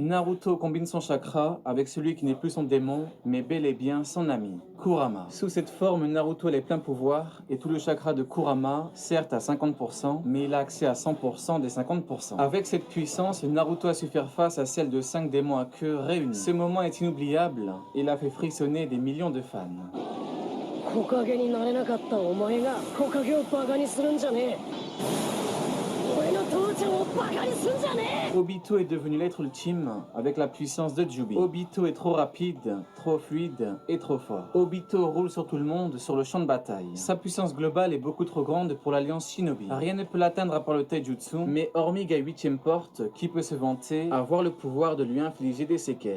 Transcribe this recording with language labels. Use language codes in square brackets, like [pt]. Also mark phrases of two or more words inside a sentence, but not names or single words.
[fr] Naruto combine son chakra avec celui qui n'est plus son démon, mais bel et bien son ami, Kurama. Sous cette forme, Naruto a les pleins pouvoirs et tout le chakra de Kurama, certes à 50%, mais il a accès à 100% des 50%. Avec cette puissance, Naruto a su faire face à celle de 5 démons à queue réunis. Ce moment est inoubliable et il a fait frissonner des millions de fans. [ja] 木陰になれなかったお前が木陰をバカにするんじゃねえ。俺の父ちゃんをバカにすんじゃねえ。 [fr] Obito est devenu l'être ultime avec la puissance de Jubi. Obito est trop rapide, trop fluide et trop fort. Obito roule sur tout le monde sur le champ de bataille. Sa puissance globale est beaucoup trop grande pour l'alliance Shinobi. Rien ne peut l'atteindre à part le Taijutsu, mais hormis Gai 8ème porte, qui peut se vanter avoir le pouvoir de lui infliger des séquelles.